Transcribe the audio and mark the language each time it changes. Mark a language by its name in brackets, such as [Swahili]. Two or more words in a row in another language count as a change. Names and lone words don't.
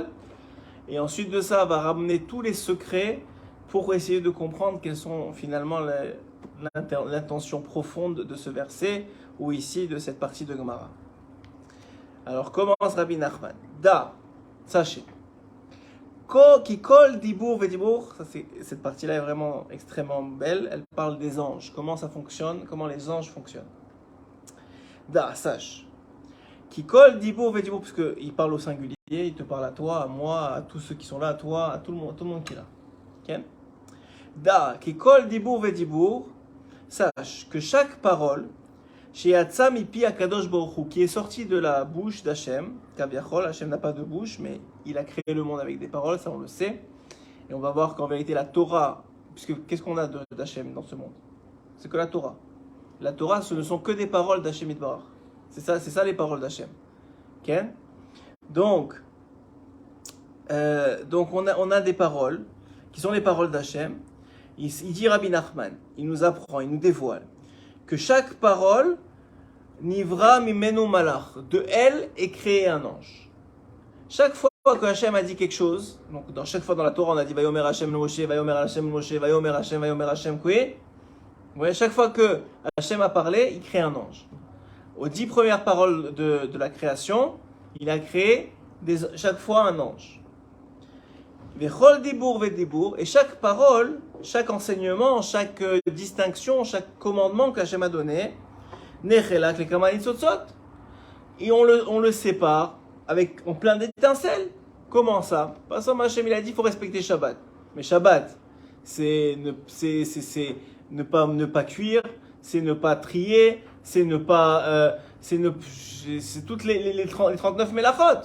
[French] Et ensuite de ça, va ramener tous les secrets pour essayer de comprendre quelles sont finalement l'intention profonde de ce verset ou ici de cette partie de Gemara. Alors commence Rabbi Nachman. Da, sachez. [Hebrew] כי כל דיבור ודיבור, [French] cette partie-là est vraiment extrêmement belle. Elle parle des anges. Comment ça fonctionne? Comment les anges fonctionnent? Da, sache. [Hebrew] כי כל דיבור ודיבור, [French] parce qu'il parle au singulier. Il te parle à toi, à moi, à tous ceux qui sont là, à toi, à tout le monde qui est là. [Hebrew] Ok? דע, כי כל דיבור ודיבור, [French] sache que chaque parole, [Hebrew] שיצא מפי הקדוש ברוך הוא, [French] qui est sortie de la bouche d'Hachem, Kaviachol, Hachem n'a pas de bouche, mais il a créé le monde avec des paroles, ça on le sait. Et on va voir qu'en vérité la Torah, puisque qu'est-ce qu'on a d'Hachem dans ce monde? C'est que la Torah. La Torah, ce ne sont que des paroles d'Hachem Yitbarach. C'est ça les paroles d'Hachem. Ok? Donc on a des paroles qui sont les paroles d'Hachem. Il dit Rabbi Nachman, il nous apprend, il nous dévoile que chaque parole, [Hebrew] נברא ממנו מלאך, [French] de elle est créé un ange. Chaque fois que Hachem a dit quelque chose, donc chaque fois dans la Torah on a dit [Hebrew] ויאמר השם למשה, ויאמר השם למשה, ויאמר השם כה. [French] Vous voyez, chaque fois que Hachem a parlé, il crée un ange. Aux 10 premières paroles de la création, il a créé chaque fois un ange. [Hebrew] וכל דיבור ודיבור, [French] et chaque parole, chaque enseignement, chaque distinction, chaque commandement qu'Hachem a donné, [Hebrew] נחלק לכמה ניצוצות, [French] et on le sépare en plein d'étincelles. Comment ça? Parce que Hachem il a dit qu'il faut respecter Shabbat. Mais Shabbat, c'est ne pas cuire, c'est ne pas trier, c'est ne pas, c'est toutes les 39 mélachot.